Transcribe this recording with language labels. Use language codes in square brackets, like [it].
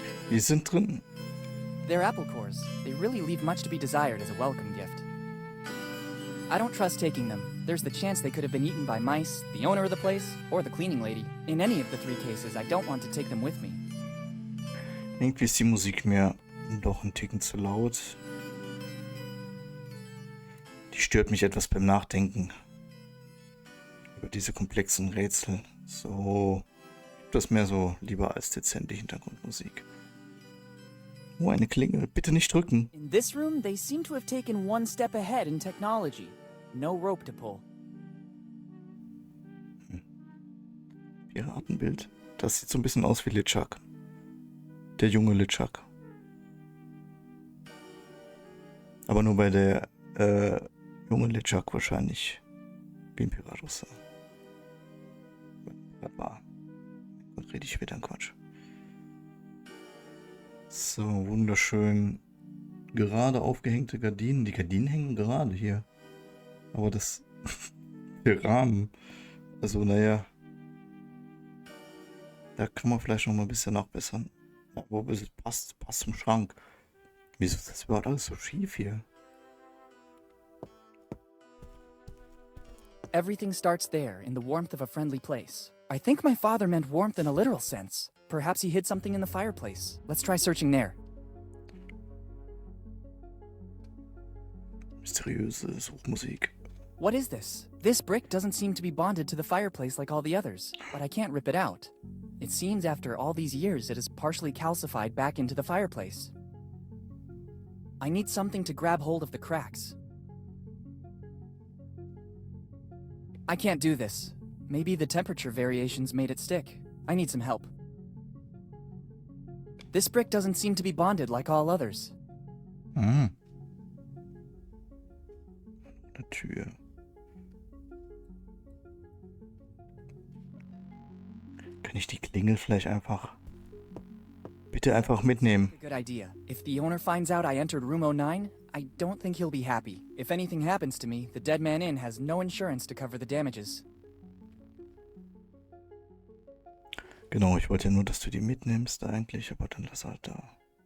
[de] Wir sind drin. [en] They're apple cores. They really leave much to be desired as a welcome gift. I don't trust taking them. There's the chance they could have been eaten by mice, the owner of the place, or the cleaning lady. In any of the three cases, I don't want to take them with me. [de] Irgendwie ist die Musik mir doch ein Ticken zu laut. Die stört mich etwas beim Nachdenken. Über diese komplexen Rätsel. So. Das mehr so lieber als dezente Hintergrundmusik. Oh, eine Klingel. Bitte nicht drücken. [en] In this room, they seem to have taken one step ahead in technology. No rope to pull. [de] Piratenbild. Das sieht so ein bisschen aus wie Litschak. Der junge Litschak. Aber nur bei der junge Litschak wahrscheinlich wie ein Pirat aussah. Das war. Und rede ich wieder einen Quatsch. So, wunderschön. Gerade aufgehängte Gardinen. Die Gardinen hängen gerade hier. Aber das. Der Rahmen. Also, naja. Da kann man vielleicht noch mal ein bisschen nachbessern. Aber es passt zum Schrank. Wieso ist das überhaupt alles so schief hier? [en] Everything starts there, in the warmth of a friendly place. I think my father meant warmth in a literal sense. Perhaps he hid something in the fireplace. Let's try searching there. [de] Mysteriöse Suchmusik. [en] What is this? This brick doesn't seem to be bonded to the fireplace like all the others, but I can't rip it out. It seems after all these years it is partially calcified back into the fireplace. I need something to grab hold of the cracks. I can't do this. Maybe the temperature variations made it stick. I need some help. This brick doesn't seem to be bonded like all others. [de] Eine Tür. Kann ich die Klingel vielleicht bitte einfach mitnehmen? [en] Good idea. If the owner finds out I entered room 09, I don't think he'll be happy. If anything happens to me, the Dead Man Inn has no insurance to cover the damages. [de] Genau, ich wollte ja nur, dass du die mitnimmst eigentlich, aber dann lass halt da.